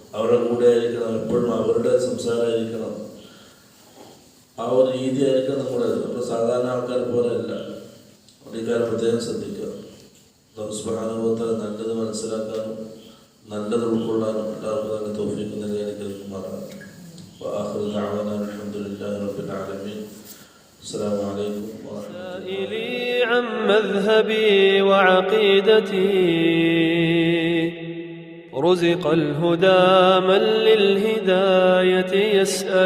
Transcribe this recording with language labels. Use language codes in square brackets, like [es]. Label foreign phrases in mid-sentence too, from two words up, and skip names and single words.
[ml] അവരുടെ കൂടെ ആയിരിക്കണം, എപ്പോഴും അവരുടെ സംസാരമായിരിക്കണം. ആ ഒരു രീതിയായിരിക്കും നമ്മുടെ. അപ്പോൾ സാധാരണ ആൾക്കാർ പോലെയല്ല. ഇക്കാര്യം പ്രത്യേകം ശ്രദ്ധിക്കുക. [ar] الله سبحانه وتعالى [ml] നല്ലത് മനസ്സിലാക്കാനും നല്ലത് ഉൾക്കൊള്ളാനും എല്ലാവർക്കും തന്നെ തൗഫീഖ് നൽകി അനുഗ്രഹിക്കുമാറാകട്ടെ. [ar] وآخر دعوانا الحمد لله رب العالمين. السلام عليكم ورحمة الله. سائلي عن مذهبي وعقيدتي رزق الهدى من للهداية يسأل.